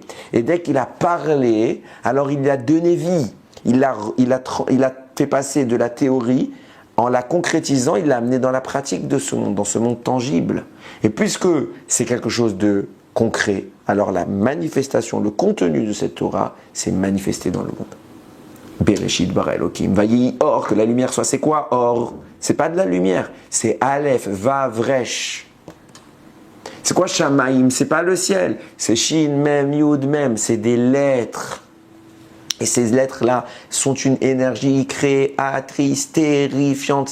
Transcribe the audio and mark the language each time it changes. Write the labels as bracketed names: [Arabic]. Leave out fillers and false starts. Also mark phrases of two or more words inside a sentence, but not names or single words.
[French] Et dès qu'il a parlé, alors il a donné vie. Il a fait passer de la théorie, en la concrétisant, il l'a amené dans la pratique de ce monde, dans ce monde tangible. Et puisque c'est quelque chose de concret, alors la manifestation, le contenu de cette Torah, s'est manifesté dans le monde. [Hebrew] בראשית ברא אלוקים, ויהי אור, [French] que la lumière soit, c'est quoi or? C'est pas de la lumière, c'est [Hebrew] אלף, וו, ריש. [French] C'est quoi Shamaim? C'est pas le ciel, c'est [Hebrew] שין, מם, יוד, מם, [French] c'est des lettres. Et ces lettres-là sont une énergie créatrice, terrifiante.